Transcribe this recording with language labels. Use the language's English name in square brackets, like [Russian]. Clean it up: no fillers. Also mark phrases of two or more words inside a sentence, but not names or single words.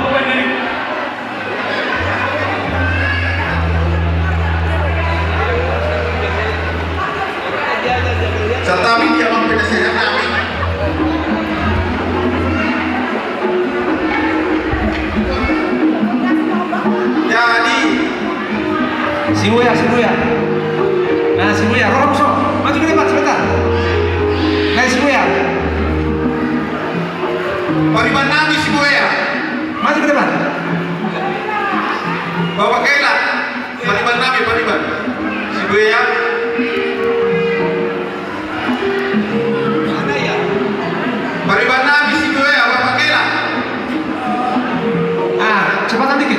[Indonesian] Tetapi dia mempenasehat kami. Jadi Si Buya. Nah, si Buya, Rob so. Maju ke depan sebentar. Nah, si Buya. [Batak Toba] Pariban nami si Buya. [Indonesian] Maju ke depan. Bapak Kaila. [Batak Toba] Pariban nami pariban. Si Buya. Pariban nami si Buya. Bapak Kaila. [Indonesian] Cepatan dikit.